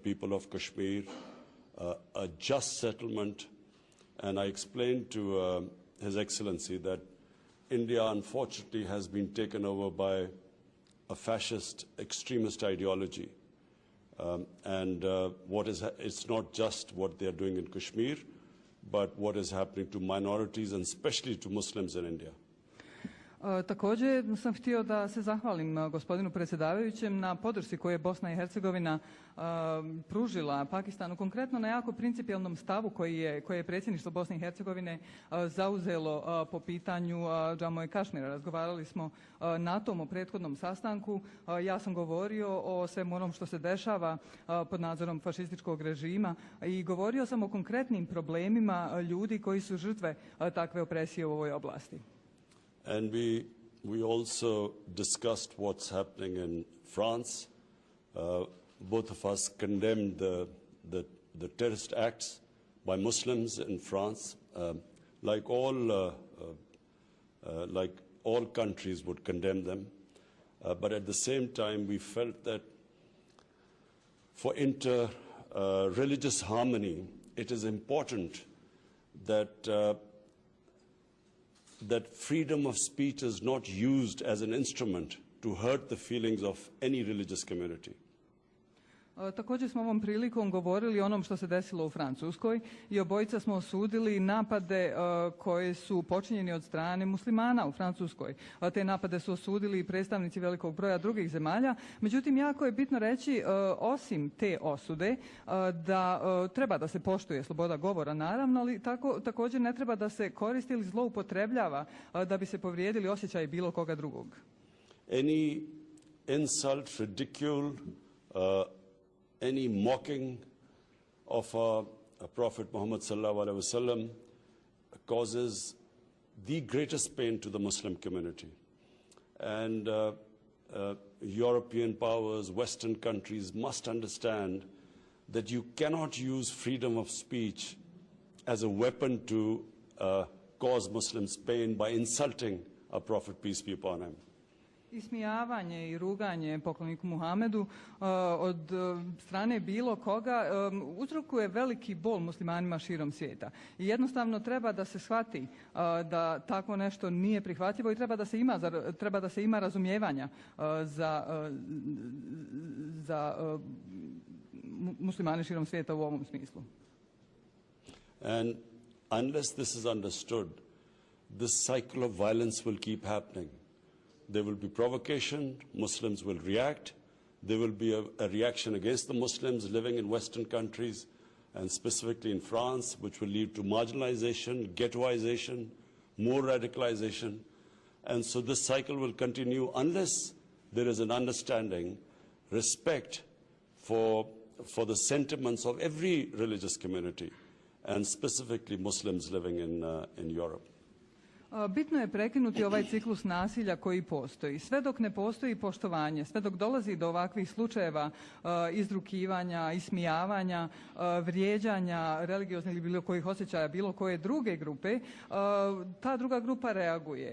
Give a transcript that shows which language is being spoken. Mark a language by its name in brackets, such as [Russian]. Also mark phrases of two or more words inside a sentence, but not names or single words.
[English] people of Kashmir, a just settlement, and I explained to His Excellency that India unfortunately has been taken over by a fascist extremist ideology, and it's not just what they are doing in Kashmir, but what is happening to minorities and especially to Muslims in India. [Bosnian] Također sam htio da se zahvalim gospodinu predsjedavajućem na podršci koju je Bosna i Hercegovina pružila Pakistanu, konkretno na jako principijelnom stavu koji je predsjedništvo Bosne i Hercegovine zauzelo po pitanju Džamu i Kašmira. Razgovarali smo na tom u prethodnom sastanku. Ja sam govorio o svemu onom što se dešava pod nadzorom fašističkog režima i govorio sam o konkretnim problemima ljudi koji su žrtve takve opresije u ovoj oblasti. [English] And we also discussed what's happening in France. Both of us condemned the terrorist acts by Muslims in France, like all countries would condemn them. But at the same time, we felt that for inter-religious harmony, it is important that freedom of speech is not used as an instrument to hurt the feelings of any religious community. [Bosnian] Također smo ovom prilikom govorili o onom što se desilo u Francuskoj i obojica smo osudili napade koje su počinjeni od strane muslimana u Francuskoj. Te napade su osudili i predstavnici velikog broja drugih zemalja. Međutim, jako je bitno reći, osim te osude, da treba da se poštuje sloboda govora, naravno, ali također ne treba da se koristi ili zloupotrebljava da bi se povrijedili osjećaji bilo koga drugog. [English] Any insult, ridicule, any mocking of Prophet Muhammad [Arabic] صلى الله عليه وسلم [English] causes the greatest pain to the Muslim community. And European powers, Western countries must understand that you cannot use freedom of speech as a weapon to cause Muslims pain by insulting our Prophet, peace be upon him. [Bosnian] Ismijavanje i ruganje pokloniku Muhamedu od strane bilo koga uzrokuje veliki bol muslimanima širom svijeta. I jednostavno treba da se shvati da tako nešto nije prihvatljivo i treba da se ima razumijevanja za muslimane širom svijeta u ovom smislu. [English] And unless this is understood, this cycle of violence will keep happening. There will be provocation, Muslims will react, there will be a reaction against the Muslims living in Western countries, and specifically in France, which will lead to marginalization, ghettoization, more radicalization. And so this cycle will continue unless there is an understanding, respect for the sentiments of every religious community, and specifically Muslims living in Europe. [Bosnian] Bitno je prekinuti ovaj ciklus nasilja koji postoji. Sve dok ne postoji poštovanje, sve dok dolazi do ovakvih slučajeva izrukivanja, ismijavanja, vrijeđanja religioznih ili bilo kojih osjećaja bilo koje druge grupe, ta druga grupa reaguje.